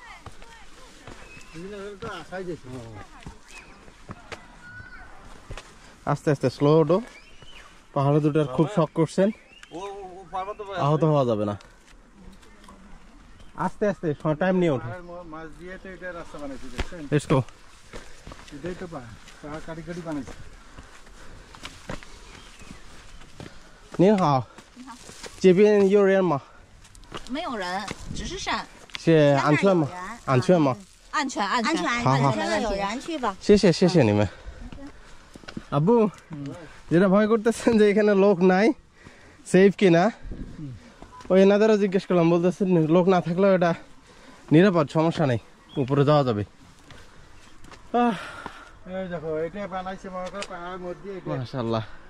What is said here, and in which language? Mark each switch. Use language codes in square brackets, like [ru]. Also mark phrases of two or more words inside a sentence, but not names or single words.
[bn] আস্তে আস্তে স্লো ওঠো, পাহাড়ে দুটার খুব শখ করছেন, আহত হওয়া যাবে না। আস্তে আস্তে টাইম নিয়ে ওঠো। [en] Let's go. [zh] 您好，这边有人吗？没有人，只是山。是安全吗？安全吗？安全，安全，好好，现在有人去吧。谢谢你们。 [bn] আব্বু, যেটা ভয় করতেছেন যে এখানে লোক নাই, সেফ কিনা, ওই এনাদেরও জিজ্ঞেস করলাম, বলতেছেন লোক না থাকলেও এটা নিরাপদ, সমস্যা নেই, উপরে যাওয়া যাবে। মাশাআল্লাহ।